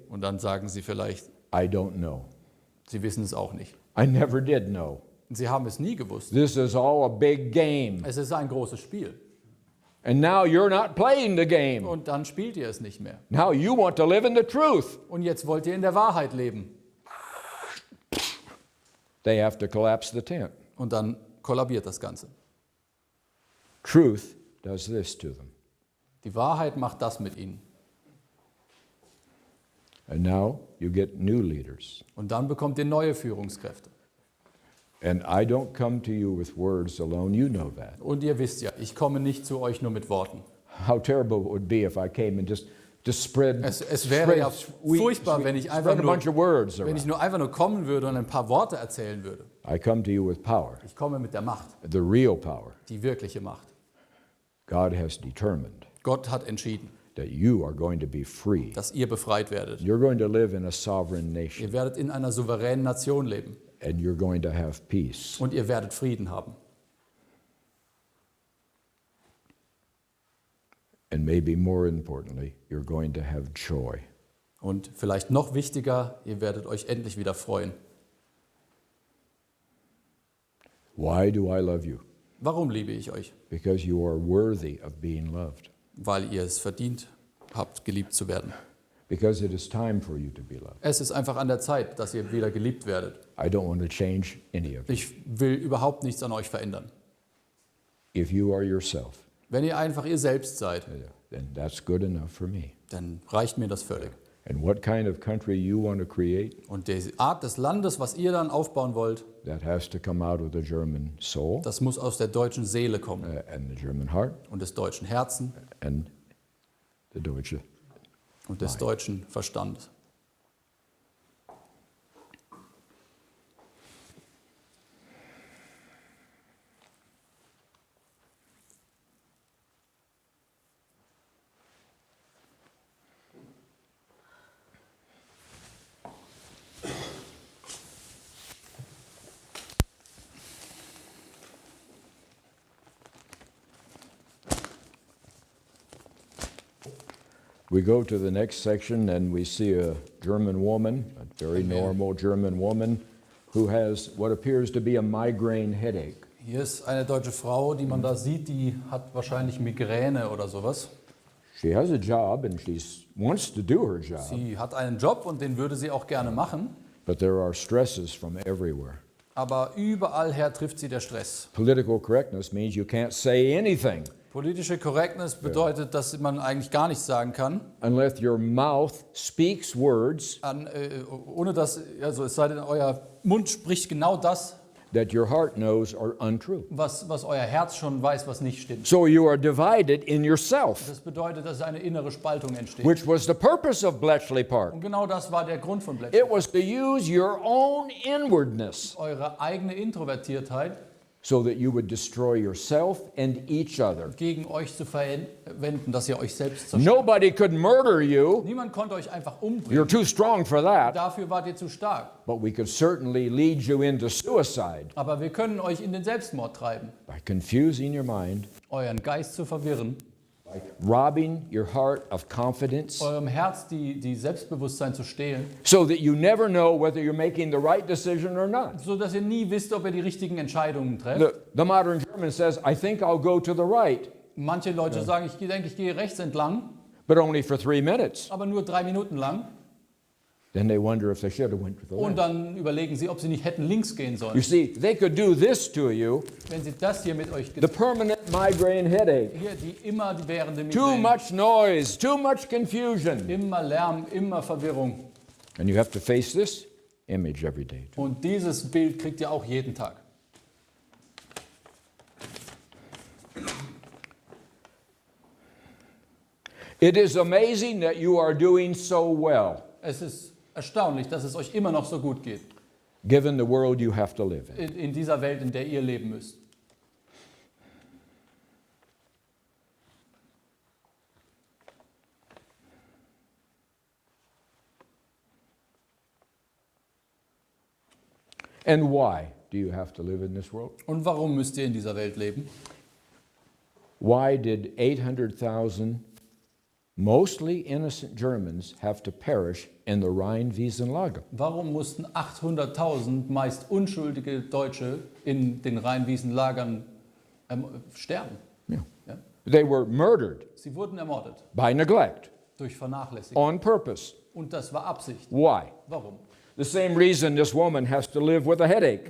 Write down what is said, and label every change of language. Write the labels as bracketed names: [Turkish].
[German] Und dann sagen sie vielleicht, [English] I don't know. [German] sie wissen es auch nicht. [English] I never did know. [German] Und sie haben es nie gewusst. [English] This is all a big game. [German] Es ist ein großes Spiel. [English] And now you're not playing the game. [German] Und dann spielt ihr es nicht mehr. [English] Now you want to live in the truth. [German] Und jetzt wollt ihr in der Wahrheit leben. [English] They have to collapse the tent. [German] Und dann kollabiert das Ganze. [English] Truth does this to them. [German] Die Wahrheit macht das mit ihnen. [English] And now you get new leaders. [German] Und dann bekommt ihr neue Führungskräfte. [English] And I don't come to you with words alone. You know that. [German] Und ihr wisst ja, ich komme nicht zu euch nur mit Worten. [English] How terrible it would be if I came and just spread. [German] Es wäre ja furchtbar, wenn ich einfach [English] spread a bunch of words [German] wenn ich [English] around. [German] nur einfach nur kommen würde und ein paar Worte erzählen würde. [English] I come to you with power, [German] Ich komme mit der Macht, [English] the real power. [German] die wirkliche Macht. [English] God has determined [German] Gott hat entschieden, [English] that you are going to be free. [German] dass ihr befreit werdet. [English] You're going to live in a sovereign nation, [German] Ihr werdet in einer souveränen Nation leben [English] and you're going to have peace. [German] und ihr werdet Frieden haben. [English] And maybe more importantly, you're going to have joy. [German] Und vielleicht noch wichtiger, ihr werdet euch endlich wieder freuen. [English] Why do I love you? [German] Warum liebe ich euch? [English] Because you are worthy of being loved. [German] Weil ihr es verdient habt, geliebt zu werden. [English] Because it is time for you to be loved. [German] Es ist einfach an der Zeit, dass ihr wieder geliebt werdet. [English] I don't want to change any of it. [German] Ich will überhaupt nichts an euch verändern. [English] If you are yourself, [German] Wenn ihr einfach ihr selbst seid, [English] then that's good enough for me. [German] dann reicht mir das völlig. [English] And what kind of country you want to create, [German] Und die Art des Landes, was ihr dann aufbauen wollt, [English] that has to come out of the German soul [German] das muss aus der deutschen Seele kommen [English] and the German heart [German] und des deutschen Herzen [English] and the deutsche. [German] und des deutschen Verstandes. [English] We go to the next section and we see a German woman, a very normal German woman, who has what appears to be a migraine headache. [German] Hier ist eine deutsche Frau, die man da sieht, die hat wahrscheinlich Migräne oder sowas. [English] She has a job and she wants to do her job, [German] Sie hat einen Job und den würde sie auch gerne machen, [English] but there are stresses from everywhere. [German] aber überall her trifft sie der Stress. [English] Political correctness means you can't say anything [German] Politische Correctness bedeutet, dass man eigentlich gar nichts sagen kann, [English] unless your mouth speaks words [German] ohne dass, also es sei denn, euer Mund spricht genau das [English] that your heart knows are untrue. [German] was euer Herz schon weiß, was nicht stimmt. [English] So you are divided in yourself, [German] Das bedeutet, dass eine innere Spaltung entsteht. [English] which was the purpose of Bletchley Park. [German] Und genau das war der Grund von Bletchley. [English] It was to use your own inwardness [German] Eure eigene Introvertiertheit [English] so that you would destroy yourself and each other. [German] gegen euch zu verwenden, dass ihr euch selbst zerstört. [English] Nobody could murder you. [German] Niemand konnte euch einfach [English] You're [German] umbringen. [English] too strong for that. [German] Dafür wart ihr zu stark. [English] But we could certainly lead you into suicide [German] Aber wir können euch in den Selbstmord treiben, [English] by confusing your mind, [German] euren Geist zu verwirren, [English] by robbing your heart of confidence, [German] eurem Herz die Selbstbewusstsein zu stehlen, [English] so that you never know whether you're making the right decision or not. [German] so dass ihr nie wisst, ob ihr die richtigen Entscheidungen trefft. [English] The modern German says, I think I'll go to the right, [German] Manche Leute sagen, ich denke, ich gehe rechts entlang, [English] but only for 3 minutes. [German] aber nur 3 Minuten lang. [English] Then they wonder if they should have went to the [German] Und [English] left. [German] dann überlegen sie, ob sie nicht hätten links gehen [English] You [German] sollen. [English] see, they could do this to you, [German] Wenn sie das hier mit euch [English] the permanent migraine headache. [German] hier die währende [English] Too [German] Migräne, [English] much noise, too much confusion. [German] immer Lärm, immer Verwirrung. [English] And you have to face this image every day. [German] Und dieses Bild kriegt ihr auch jeden Tag. [English] It is amazing that you are doing so well, [German] Es ist erstaunlich, dass es euch immer noch so gut geht [English] given the world you have to live in. [German] in dieser Welt, in der ihr leben müsst. [English] And why do you have to live in this world? [German] Und warum müsst ihr in dieser Welt leben? [English] Why did 800,000 mostly innocent Germans have to perish in the Rhine-Wiesen-Lager? [German] Warum mussten 800.000 meist unschuldige Deutsche in den Rhein-Wiesen-Lagern sterben? [English] Yeah. [German] Ja? [English] They were murdered [German] Sie wurden ermordet [English] by neglect, [German] durch Vernachlässigung. [English] on purpose. [German] Und das war Absicht. [English] Why? [German] Warum? [English] The same reason this woman has to live with a headache.